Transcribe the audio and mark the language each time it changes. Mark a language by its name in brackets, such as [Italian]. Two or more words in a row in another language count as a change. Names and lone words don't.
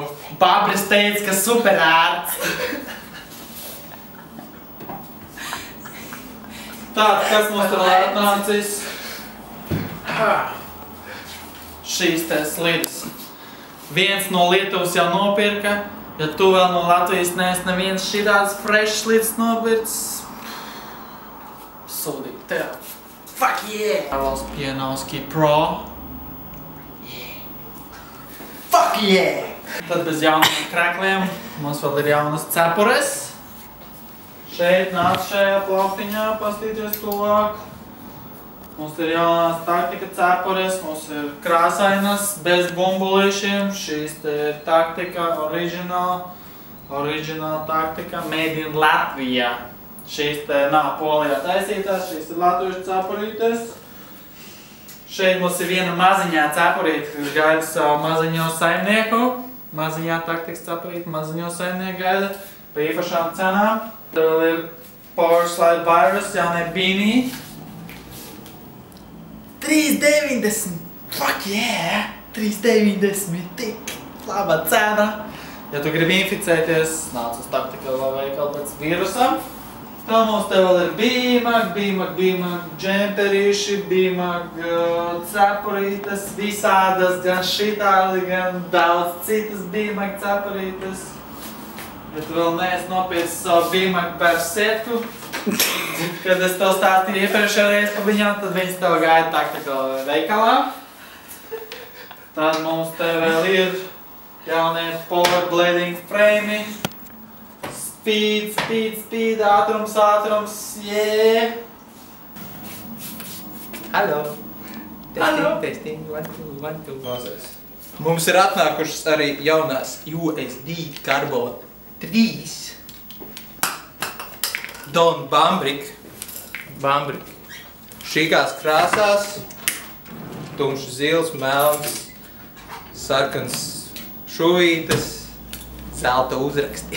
[Latvian] Babris teica, ka super ērts. Tātad, kas mums tur atnācis? Šīs te slidas. Viens no Lietuvas jau nopirka. Ja tu vēl no Latvijas neesi neviens šitāds fresh slidas nopirks, sūdīt tev. [English] Fuck yeah! Carlos Pianovski Pro. Yeah. Fuck yeah! [Latvian] Tad bez jauniem krekliem mums vēl ir jaunas cepures. Šeit nāc šajā plauktiņā, pastīties tuvāk. Mums ir jaunās taktika cepures, mums ir krāsainas, bez bumbulīšiem. Šīs te ir taktika original taktika, [English] made in [Latvian] Latvijā. Šīs te nav Polijā taisītās, šīs ir latviešu cepurītes. Šeit mums ir viena maziņā cepurīte, kas gaida savu maziņo saimnieku. Maziņā taktikas cepurīte, maziņo saimnieku gaida pa īpašām cenām. Tad vēl ir Power Slide Virus, jaunie beanie. 3,90! [English] Fuck yeah! 3,90! [Latvian] Tik laba cena! Ja tu gribi inficēties, nāc uz taktikālā veikalu pēc vīrusam. Tad mums te vēl ir bīmag, džemperīši, bīmag cepurītes, visādas, gan šitādi, gan daudz citas bīmag cepurītes. Ja tu vēl neesi nopircis savu bīmag persētku, kad es tev stāstīju iepriekšējā reizi par viņām, tad viņas tev gaida taktikālā veikalā. Tad mums te vēl ir jaunie Power Blading frame. [English] Speed, ātrums, yeah! Hallo! Testing, 1, 2, 1, 2. [Latvian] Mums ir atnākušas arī jaunās USD Carbon 3. Don Bambrik. Šīkās krāsās, tumšs zils, melns, sarkans šuvītes, zelta uzraksti.